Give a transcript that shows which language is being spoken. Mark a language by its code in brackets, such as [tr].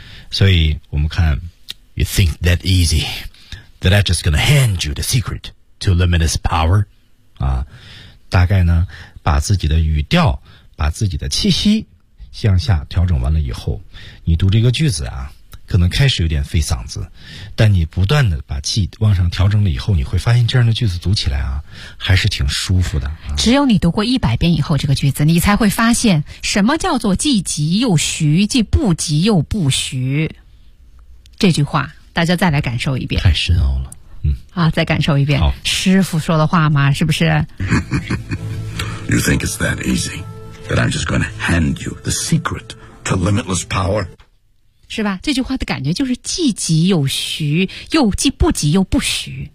[zh] 所以我们看 [en] You think that easy That I just gonna hand you the secret To limitless power [zh] 啊，大概呢把自己的语调把自己的气息向下调整完了以后，你读这个句子啊可能开始有点费嗓子，但你不断的把气往上调整了以后，你会发现这样的句子读起来啊还是挺舒服的、啊、只有你读过100遍以后这个句子，你才会发现什么叫做既急又徐，既不急又不徐，这句话大家再来感受一遍，太深奥了。啊，再感受一遍师傅说的话嘛，是不是 [en] You think it's that easy That I'm just gonna hand you the secret to limitless power [zh] 是吧，这句话的感觉就是既急又徐，又既不急又不徐。